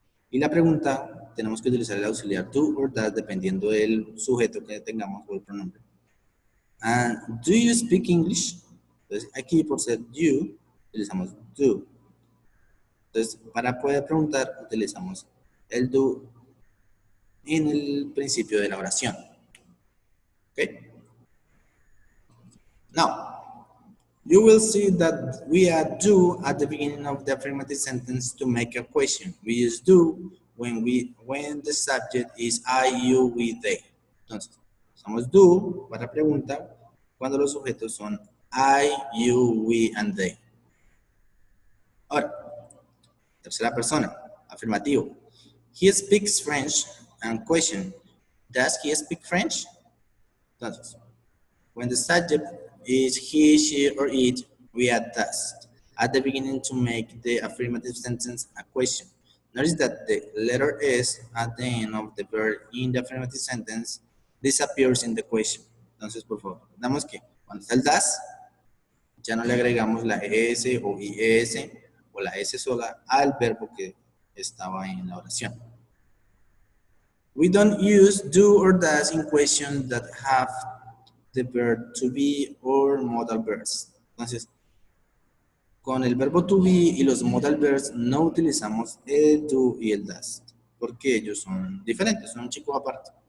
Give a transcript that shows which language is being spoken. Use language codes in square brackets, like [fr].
[es] Y la pregunta, tenemos que utilizar el auxiliar [en] do or does [es] dependiendo del sujeto que tengamos o el pronombre. [en] And do you speak English? [es] Entonces aquí por ser you, utilizamos do. Entonces para poder preguntar, utilizamos el do en el principio de la oración. Okay? [en] Now, you will see that we add do at the beginning of the affirmative sentence to make a question. We use do when the subject is I, you, we, they. [es] Entonces, usamos do para pregunta cuando los sujetos son [en] I, you, we, and they. [es] Ahora, tercera persona, afirmativo. [en] He speaks French, and question, does he speak French? Entonces, when the subject is he, she, or it, we add does at the beginning to make the affirmative sentence a question. Notice that the letter S at the end of the verb in the affirmative sentence disappears in the question. [es] Entonces, por favor, damos que cuando está el does, ya no le agregamos la ES o IES o la S sola al verbo que estaba en la oración. [en] We don't use do or does in questions that have the verb to be or modal verbs. [es] Entonces, con el verbo to be y los modal verbs no utilizamos el do y el does, porque ellos son diferentes, son un chico aparte.